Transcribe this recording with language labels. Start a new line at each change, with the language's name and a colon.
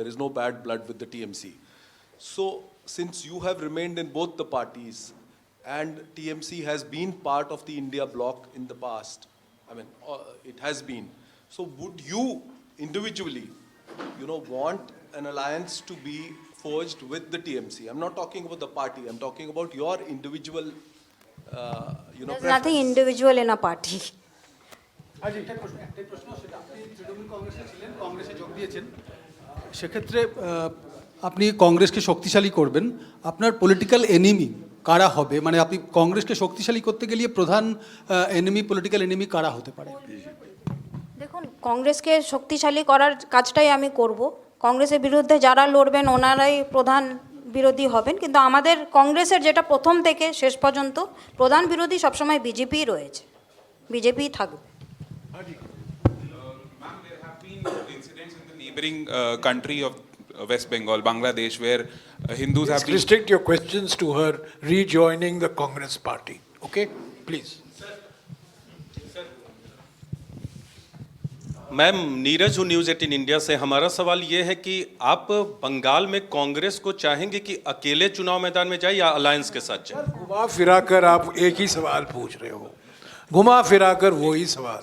English: There is no bad blood with the TMC. So, since you have remained in both the parties, and TMC has been part of the India bloc in the past, it has been. So, would you individually, want an alliance to be forged with the TMC? I'm not talking about the party. I'm talking about your individual, There's nothing individual in a party.
Bangla: একটাই প্রশ্ন, সেটা আপনি তৃণমূল কংগ্রেসে ছিলেন, কংগ্রেসে যোগ দিয়েছেন, সেক্ষেত্রে আপনি কংগ্রেসকে শক্তিশালী করবেন, আপনার পলিটিক্যাল এনিমি কারা হবে, মানে আপনি কংগ্রেসকে শক্তিশালী করতে গেলে প্রধান এনিমি, পলিটিক্যাল এনিমি কারা হতে পারে? দেখুন, কংগ্রেসকে শক্তিশালী করার কাজটাই আমি করব। কংগ্রেসের বিরুদ্ধে যারা লড়বেন ওনারাই প্রধান বিরোধী হবেন, কিন্তু আমাদের কংগ্রেসের যেটা প্রথম থেকে শেষ পর্যন্ত প্রধান বিরোধী সবসময় বিজেপি রয়েছে, বিজেপি থাকবে।
English: Ma'am, there have been incidents in the neighboring country of West Bengal, Bangladesh, where Hindus have been... Restrict your questions to her rejoining the Congress party. Okay, please.
Hindi: Ma'am, Neeraj हूँ news 18 India से। हमारा सवाल ये है कि आप बंगाल में कांग्रेस को चाहेंगे कि अकेले चुनाव मैदान में जाए या अलायंस के साथ जाए? घुमा फिराकर आप एक ही सवाल पूछ रहे हो, घुमा फिराकर वही सवाल।